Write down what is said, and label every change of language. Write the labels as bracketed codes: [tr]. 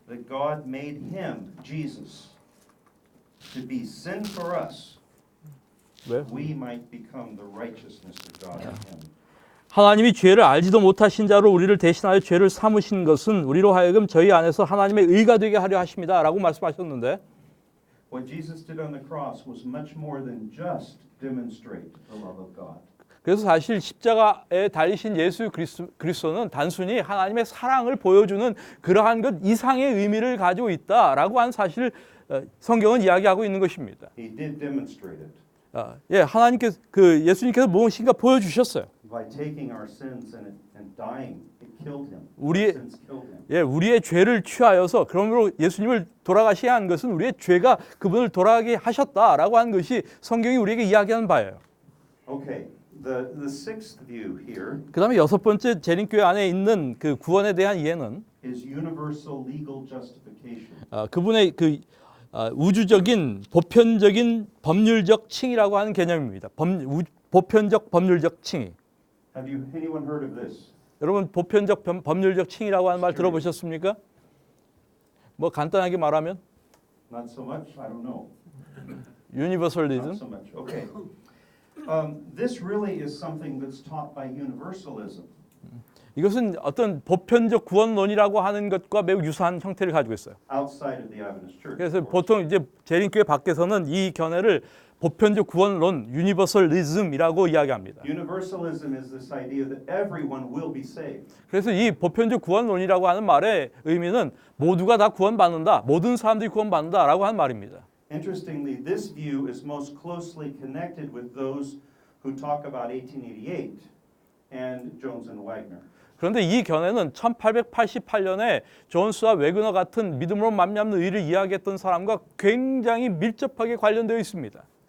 [en] That God made him, Jesus, to be sin for us. [ko] 왜? [en] We might become the righteousness of God in him. [ko] 하나님이 죄를 알지도 못하신 자로 우리를 대신하여 죄를 삼으신 것은 우리로 하여금 저희 안에서 하나님의 의가 되게 하려 하십니다라고 말씀하셨는데 [en] What Jesus did on the cross was much more than just demonstrate the love of God. [ko] 그래서 사실 십자가에 달리신 예수 그리스도는 단순히 하나님의 사랑을 보여주는 그러한 것 이상의 의미를 가지고 있다라고 하는 사실을 성경은 이야기하고 있는 것입니다. [en] He did demonstrate it [ko] 하나님께서 예수님께서 무엇인가 보여주셨어요. [en] by taking our sins and dying. It killed him. [ko] 우리의- [en] Our sins killed him. [ko] 우리의 죄를 취하여서 그러므로 예수님을 돌아가시게 한 것은 우리의 죄가 그분을 돌아가게 하셨다라고 하는 것이 성경이 우리에게 이야기하는 바예요. [en] Okay, the sixth view here [ko] 그다음에 여섯 번째 재림교회 안에 있는 그 구원에 대한 이해는 [en] is universal legal justification. [ko] 그분의 우주적인 보편적인 법률적 칭의라고 하는 개념입니다. 보편적 법률적 칭의. [en] Have anyone heard of this? [ko] 여러분 보편적 법률적 칭의라고 하는 말 들어보셨습니까? 뭐 간단하게 말하면 [en] Not so much. I don't know. [ko] 유니버설리즘. [en] Not so much. Okay. This really is something that's taught by universalism. [ko] 이것은 어떤 보편적 구원론이라고 하는 것과 매우 유사한 형태를 가지고 있어요. [en] Outside of the Adventist Church. [ko] 그래서 [en] of course. [ko] 보통 이제 재림교회 밖에서는 이 견해를 보편적 구원론, 유니버설리즘이라고 이야기합니다. [en] Universalism is this idea that everyone will be saved. [ko] 그래서 이 보편적 구원론이라고 하는 말의 의미는 모두가 다 구원받는다, 모든 사람들이 구원받는다라고 하는 말입니다. [en] Interestingly, this view is most closely connected with those who talk about 1888 and Jones and Wagner. [ko] 그런데 이 견해는 1888년에 존스와 웨그너 같은 믿음으로 맘잡는 의를 이야기했던 사람과 굉장히 밀접하게 관련되어 있습니다.